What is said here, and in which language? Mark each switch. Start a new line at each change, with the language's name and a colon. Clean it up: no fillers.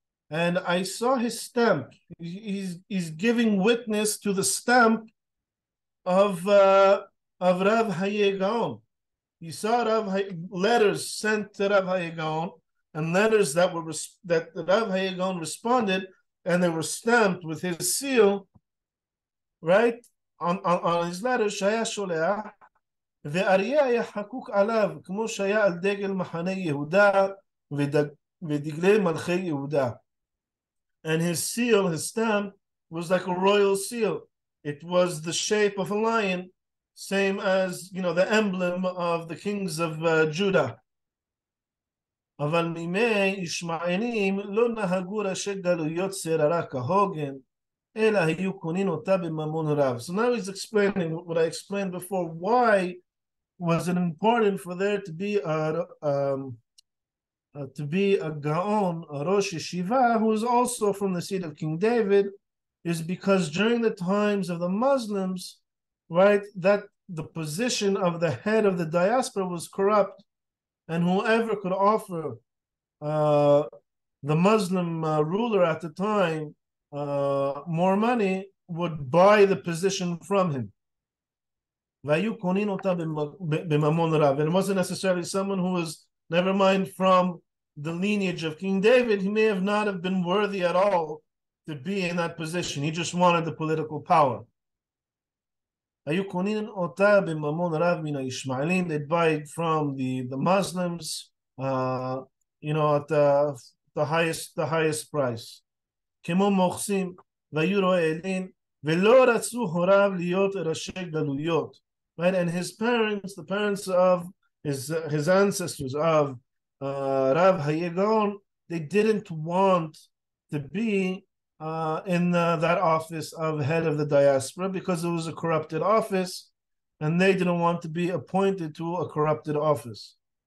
English: And I saw his stamp. He's giving witness to the stamp of Rav Haye Gaon. He saw letters sent to Rav Haye Gaon, and letters that Rav Haye Gaon responded, and they were stamped with his seal, right, on his letters.
Hebrew: Shaya Sholeach ve'aryeh היה חקוק עליו כמו שהיה על דגל מחנה יהודה ודגלי מלכי יהודה.
English: And his seal, his stamp, was like a royal seal. It was the shape of a lion, same as, the emblem of the kings of Judah.
Hebrew: אבל מימי ישמעאלים לא נהגו ראשי גלויות שררה כהוגן, אלא היו קונים אותה בממון רב.
English: So now he's explaining what I explained before. Why was it important for there to be a Gaon, a Rosh Yeshiva, who is also from the seed of King David, is because during the times of the Muslims, right, that the position of the head of the diaspora was corrupt, and whoever could offer the Muslim ruler at the time more money would buy the position from him.
Hebrew: והיו קונים אותה בממון רב.
English: And it wasn't necessarily someone who was, never mind from the lineage of King David, he may have not have been worthy at all to be in that position. He just wanted the political power.
Hebrew: היו קונים אותה בממון רב מן הישמעאלים.
English: They'd buy it from the Muslims, at the highest price.
Hebrew: כמו מוכסים, והיו רועלים, ולא רצו הוריו להיות ראשי גלויות.
English: Right, and his parents, the parents of his ancestors of Rav Gaon, they didn't want to be in that office of head of the diaspora because it was a corrupted office, and they didn't want to be appointed to a corrupted office.